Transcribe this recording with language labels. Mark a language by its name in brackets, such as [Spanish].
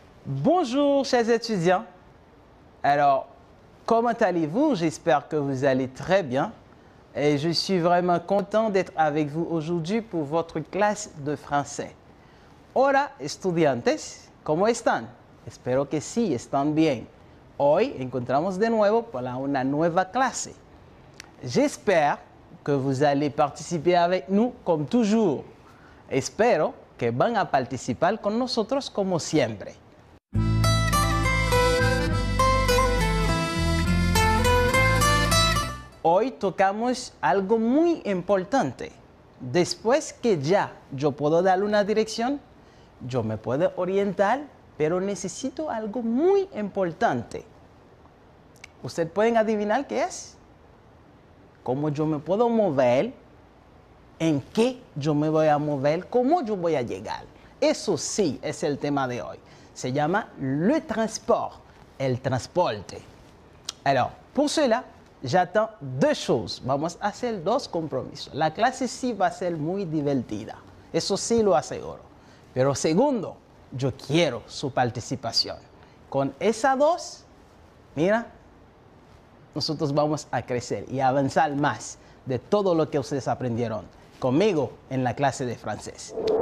[French] Bonjour chers étudiants. Alors, comment allez-vous? J'espère que vous allez très bien. Et je suis vraiment content d'être avec vous aujourd'hui pour votre clase de français. [Spanish] Hola, estudiantes, ¿cómo están? Espero que sí, están bien. Hoy encontramos de nuevo para una nueva clase. [French] J'espère que vous allez participer avec nous comme toujours. [Spanish] Espero que van a participar con nosotros como siempre. Hoy tocamos algo muy importante. Después que ya yo puedo dar una dirección, yo me puedo orientar, pero necesito algo muy importante. ¿Ustedes pueden adivinar qué es? ¿Cómo yo me puedo mover? ¿En qué yo me voy a mover? ¿Cómo yo voy a llegar? Eso sí es el tema de hoy. Se llama le transport, el transporte. [French] Alors, pour cela, j'attends deux choses. [Spanish] Vamos a hacer dos compromisos. La clase sí va a ser muy divertida. Eso sí lo aseguro. Pero segundo, yo quiero su participación. Con esas dos, mira, nosotros vamos a crecer y a avanzar más de todo lo que ustedes aprendieron conmigo en la clase de francés.